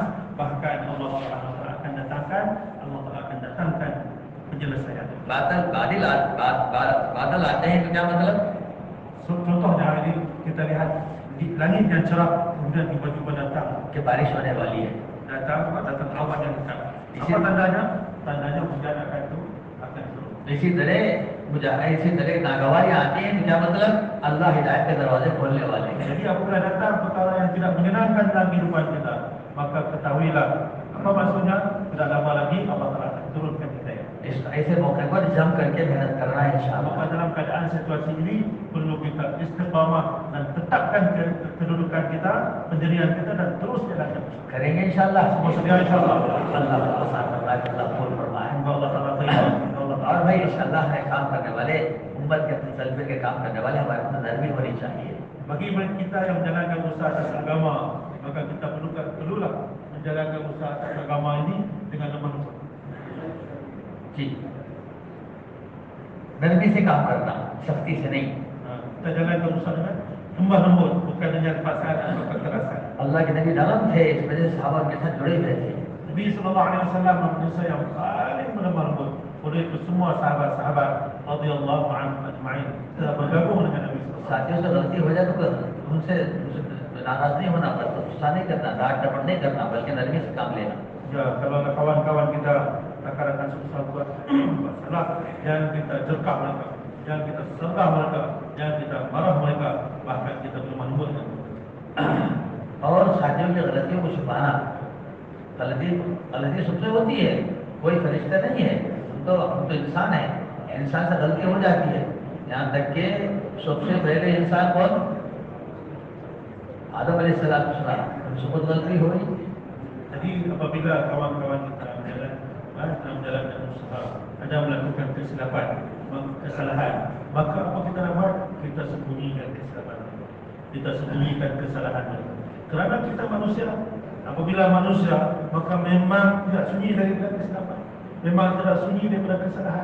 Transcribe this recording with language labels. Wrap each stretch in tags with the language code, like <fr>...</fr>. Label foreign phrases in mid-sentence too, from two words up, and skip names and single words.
<ms>Bahkan Allah</ms> <ar>سبحانه و تعالى</ar> <ms>akan datangkan penyelesaian.</ms> <hi>बादल आते हैं तो क्या मतलब?</hi> <ms>Contohnya hari ini kita lihat di langit yang cerah, kemudian tiba-tiba datang</ms> <hi>कि बारिश होने वाली है.</hi> <ms>datang awan yang dekat. Apa tandanya? Tandanya hujan akan turun.</ms> <hi>इसी तरह नागवारी आती है तो क्या मतलब? अल्लाह हिदायत के दरवाजे खोलने वाले हैं.</hi> <ms>Jadi apabila datang perkara yang tidak menyenangkan dalam kehidupan kita, maka ketahuilah apa maksudnya? Tidak lama lagi Allah Taala akan turunkan hidayah.</ms> <hi>ऐसे मौके पर जम करके मेहनत करना है इंशाअल्लाह.</hi> <ms>Maka dalam keadaan situasi ini perlu kita istiqamah dan tetapkan kedudukan kita, pendirian kita dan terus jalankan.</ms> <hi>करेंगे इंशाअल्लाह.</hi> <ms>Semua sedia insyaAllah.</ms> <hi>अल्लाह आसान फरमाए, अल्लाह फूल फरमाए.</hi> <ms>Allah Taala terima.</ms> <hi>और भाई इंशाअल्लाह है काम करने वाले, उम्मत के तलबे के काम करने वाले हमारे अंदर नरमी होनी चाहिए.</hi> <ms>Bagi kita yang menjalankan usaha atas agama, maka kita perlulah menjalankan usaha atas agama ini dengan lemah lembut.</ms> <hi>जी, नरमी से काम करना, सख्ती से नहीं.</hi> <ms>Kita jalankan usaha dengan lemah lembut, bukan dengan paksaan atau kekerasan.</ms> <hi>अल्लाह के नबी नरम थे, इस वजह से सहाबा के साथ जुड़े हुए थे.</hi> <ms>Nabi</ms> <ar>صلى الله عليه وسلم</ar> <ms>manusia yang paling lemah lembut. Oleh itu semua sahabat-sahabat</ms> <ar>رضي الله عنهم أجمعين</ar> <ms>telah bergabung dengan Nabi</ms> <ar>صلى الله عليه وسلم.</ar> <hi>साथियों से गलती हो जाए तो उनसे नाराज नहीं होना, पर गुस्सा नहीं करना, डांट डपट नहीं करना, बल्कि नरमी से काम लेना.</hi> <ms>Ya, kalau ada kawan-kawan kita rakan-rakan susah buat salah, jangan kita jerkah mereka, jangan kita sergah mereka, jangan kita marah mereka, bahkan kita lemah lembut.</ms> <hi>और साथियों की गलतियों को छुपाना, गलती सबसे होती है, कोई फरिश्ता नहीं है, हम तो इंसान है, इंसान से गलती हो जाती है. यहाँ तक के सबसे पहले इंसान कौन? आदम अलैहिस्सलाम, उनसे खुद गलती हुई.</hi> <ms>Jadi apabila kawan-kawan kita menjalankan usaha ada melakukan kesalahan, maka apa kita nak buat? Kita sembunyikan kesalahan, kita sembunyikan kesalahan mereka. Kerana kita manusia, apabila manusia, maka memang tidak sunyi daripada kesilapan, memang tidak sunyi daripada kesalahan.</ms>